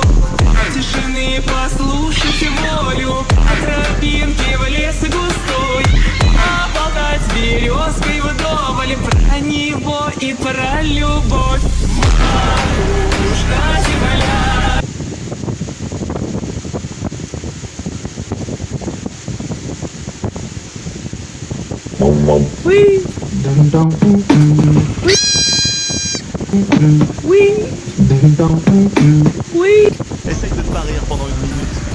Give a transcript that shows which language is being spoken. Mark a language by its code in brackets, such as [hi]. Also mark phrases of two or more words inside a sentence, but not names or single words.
[ru] Тишины послушать волю, по тропинке в лес густой. Поболтать с березкой вдоволь про него и про любовь. Матушка земля. [fr] Oui, oui, oui. Essaye de ne pas rire pendant une minute.